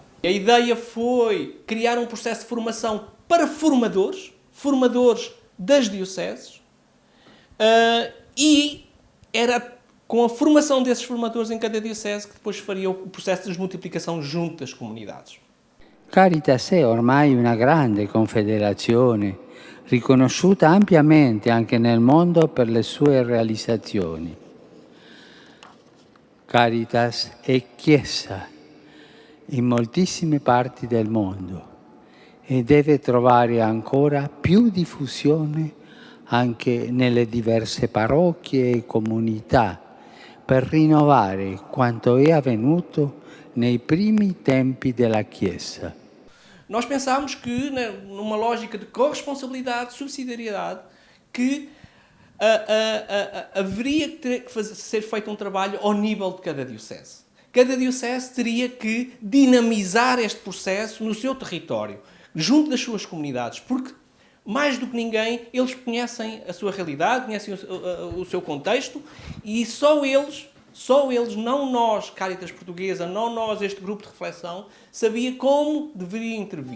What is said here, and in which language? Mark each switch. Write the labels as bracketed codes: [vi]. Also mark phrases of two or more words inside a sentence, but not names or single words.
[pt] A ideia foi criar um processo de formação para formadores das dioceses, e era com a formação desses formadores em cada diocese que depois faria o processo de desmultiplicação junto das comunidades. [it] Caritas è ormai una grande confederazione, riconosciuta ampiamente anche nel mondo per le sue realizzazioni. Caritas è Chiesa in moltissime parti del mondo e deve trovare ancora più diffusione anche nelle diverse parrocchie e comunità per rinnovare quanto è avvenuto nei primi tempi della Chiesa. [pt] Nós pensámos que, numa lógica de corresponsabilidade, subsidiariedade, que haveria que ser feito um trabalho ao nível de cada diocese. Cada diocese teria que dinamizar este processo no seu território, junto das suas comunidades, porque, mais do que ninguém, eles conhecem a sua realidade, conhecem o seu contexto, e só eles, não nós, Cáritas Portuguesa, não nós, este grupo de reflexão, sabia como deveria intervir.